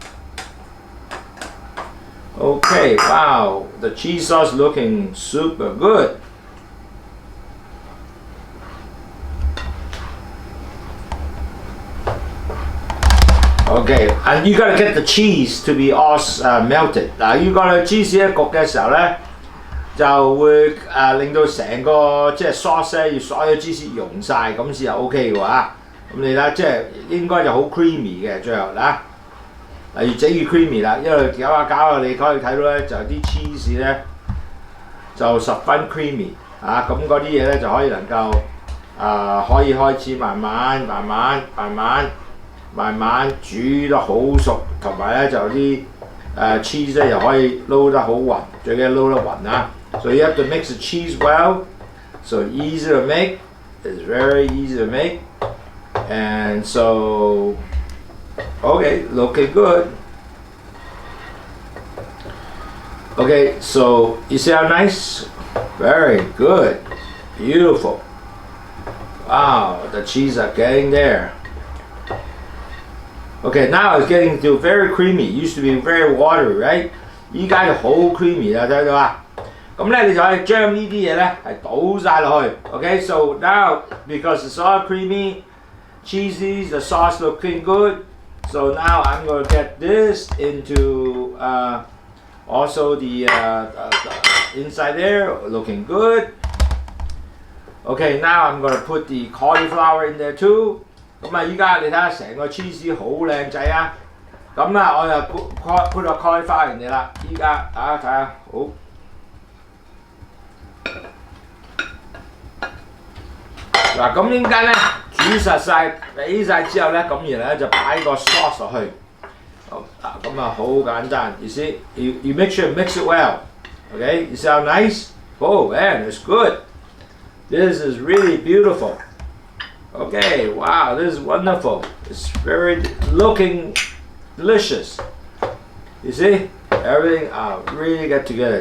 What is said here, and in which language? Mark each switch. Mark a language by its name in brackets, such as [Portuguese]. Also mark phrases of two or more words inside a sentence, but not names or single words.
[English] Okay, wow, the cheese sauce looking super good. Okay, and you gotta get the cheese to be all melted. [Cantonese] 嗱，要個 cheese 一焗嘅時候咧，就會令到成個即係 sauce 咧，要所有芝士溶晒，咁先係 OK 嘅喎。咁你睇即係應該就好 creamy 嘅最後嗱，越整越 creamy 啦，因為搞下搞下你可以睇到咧，就啲 cheese 咧就十分 creamy 啊，咁嗰啲嘢咧就可以能夠可以開始慢慢煮得好熟，同埋咧就啲cheese 咧又可以撈得好勻，最緊要撈得勻啊！ [English] So you have to mix the cheese well. So easy to make. It's very easy to make. And so, okay, looking good. Okay, so you see how nice? Very good. Beautiful. Wow, the cheese are getting there. Okay, now it's getting to very creamy. It used to be very watery, right? [Cantonese] 依家就好 creamy 啦，睇到啊？咁咧你就可以將呢啲嘢咧係倒晒落去。 [English] Okay, so now because it's all creamy, cheesy, the sauce looking good. So now I'm going to get this into also the inside there, looking good. Okay, now I'm going to put the cauliflower in there too. [Cantonese] 咁啊，依家你睇下成個 cheese 好靚仔啊！咁啊，我就 put 個 cauliflower [English] in there [Cantonese] 啦。依家大家睇下，好。嗱，咁點解咧？煮實晒，俾晒之後咧，咁然後咧就擺個 sauce 落去。好啊，咁啊好簡單。 [English] You see, you make sure mix it well. Okay, you see how nice? Oh man, it's good. This is really beautiful. Okay, wow, this is wonderful. It's very looking delicious. You see, everything really get together.